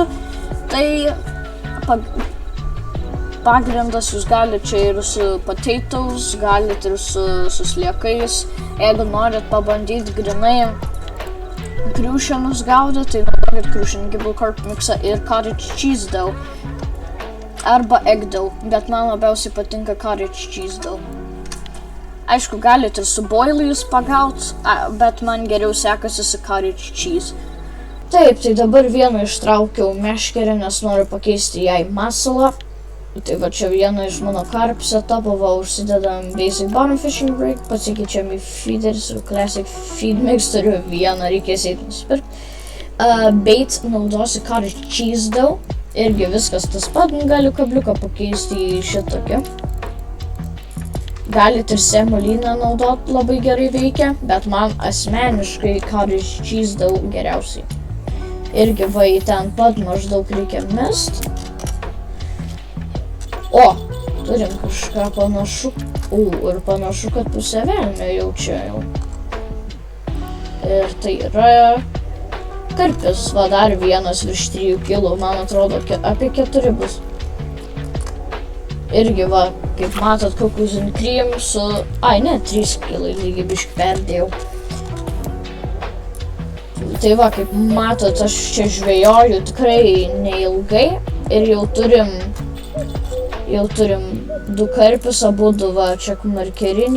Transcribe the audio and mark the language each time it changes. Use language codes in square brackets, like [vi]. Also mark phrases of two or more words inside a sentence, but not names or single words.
[lt] Tai pagrindas jūs galite čia ir su potatoes, galite ir su sliekais. Jeigu norit pabandyti grinai Crucianus gaudyti, tai naudokit Crucian Gibble Carp mixą ir cottage cheese dough. Arba [en] egg dough, [lt] bet man labiausiai patinka [en] cottage cheese dough. [lt] Aišku, galite ir su boiliais pagaut, bet man geriau sekasi su [en] cottage cheese. [lt] Taip, tai dabar vieną ištraukiau meškerę, nes noriu pakeisti jai masalą. Tai va čia vieną iš mano carp setupų, va užsidedam [en] basic bottom fishing rig, [lt] pasikeičiam į feederį su [en] classic feed mix, [lt] turiu vieną, reikės eiti nusipirkti. Bait naudosiu [en] cottage cheese dough, [lt] irgi viskas tas pat, galiu kabliuką pakeisti į šitokį. Galit ir semoliną naudot, labai gerai veikia, bet man asmeniškai [en] cottage cheese dough [lt] geriausiai. Irgi va į ten pat maždaug reikia mest. O, turim kažką panašu. Ir panašu, kad pusę velnio jau čia jau. Ir tai yra karpis, va dar vienas virš 3 kg, man atrodo apie 4 bus. Irgi va, kaip matot, [en] cookies and cream su... [lt] 3 kilai, lygiai biškį perdėjau. Tai va, kaip matot, aš čia žvejoju tikrai neilgai ir jau turim 2 karpius, abudu va, čia markerinį.